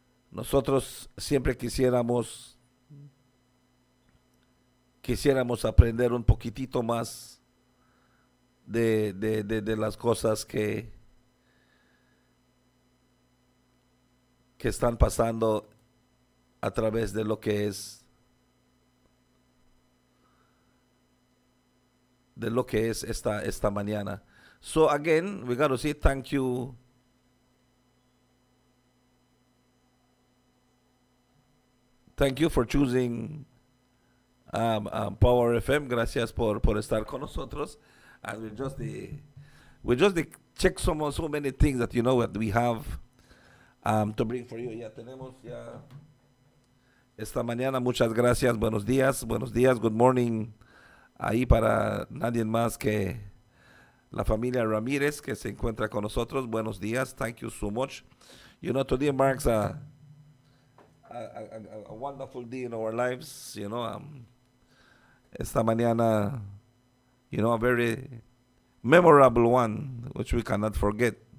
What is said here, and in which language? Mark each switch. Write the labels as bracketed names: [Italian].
[Spanish] Nosotros siempre quisiéramos aprender un poquitito más de las cosas que están pasando a través de lo que es esta mañana. [English] So again, we got to say thank you. Thank you for choosing Power FM. [Spanish] Gracias por estar con nosotros. [English] And we just check so many things that, you know, what we have to bring for you. [Spanish] Ya tenemos esta mañana. Muchas gracias. Buenos días. [English] Good morning. [Spanish] Ahí para nadie más que la familia Ramírez que se encuentra con nosotros. Buenos días. [English] Thank you so much. You know, today marks a wonderful day in our lives. You know, [Spanish] esta mañana, [English] you know, a very memorable one, which we cannot forget.